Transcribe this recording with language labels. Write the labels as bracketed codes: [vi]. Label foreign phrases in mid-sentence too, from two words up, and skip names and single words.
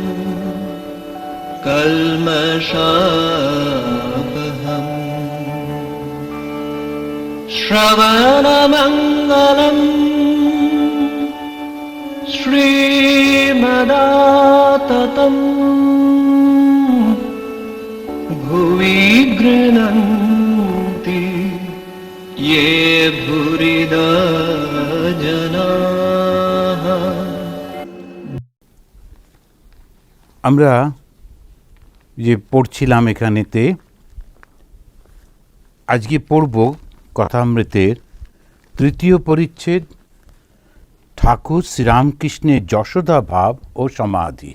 [sa] कल्मषापहम् श्रवणमङ्गलम् श्रीमदाततम् भुवि गृह्णन्ति ये भूरिदा जनाः। [bn] আমরা যে পড়ছিলাম এখানেতে আজকে পড়ব কথামৃতের তৃতীয় পরিচ্ছেদ, ঠাকুর শ্রীরামকৃষ্ণের যশোদা ভাব ও সমাধি।